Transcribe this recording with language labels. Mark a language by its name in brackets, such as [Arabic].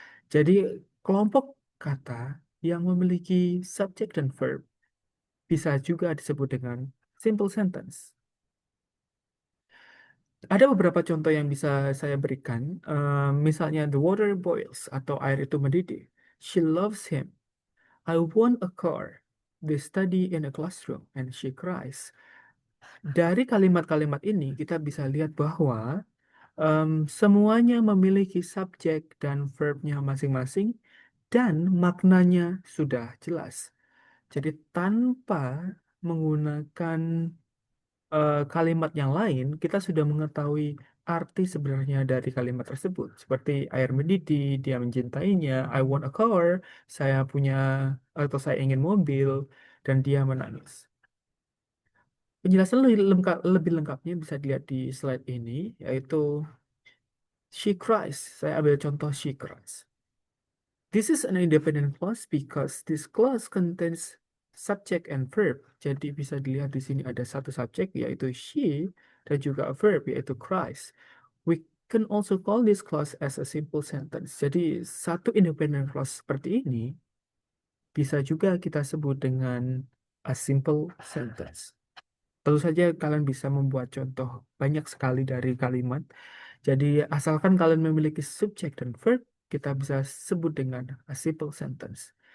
[Indonesian] Jadi kelompok kata yang memiliki subjek dan verb bisa juga disebut dengan simple sentence. Ada beberapa contoh yang bisa saya berikan. Misalnya [English] the water boils [Indonesian] atau air itu mendidih. [English] She loves him. I want a car. They study in a classroom and she cries. [Indonesian] Dari kalimat-kalimat ini kita bisa lihat bahwa semuanya memiliki subjek dan verbnya masing-masing dan maknanya sudah jelas. Jadi tanpa menggunakan kalimat yang lain, kita sudah mengetahui arti sebenarnya dari kalimat tersebut. Seperti air mendidih, dia mencintainya, [English] I want a car, [Indonesian] saya punya atau saya ingin mobil, dan dia menangis. Penjelasan lebih lengkapnya bisa dilihat di slide ini, yaitu [English] she cries. [Indonesian] Saya ambil contoh [English] she cries. This is an independent clause because this clause contains subject and verb. [Indonesian] Jadi bisa dilihat di sini ada satu subjek yaitu she dan juga a verb yaitu cries. [English] We can also call this clause as a simple sentence. [Indonesian] Jadi satu independent clause seperti ini bisa juga kita sebut dengan a simple sentence. Tentu saja kalian bisa membuat contoh banyak sekali dari kalimat. Jadi asalkan kalian memiliki subjek dan verb, kita bisa sebut dengan a simple sentence.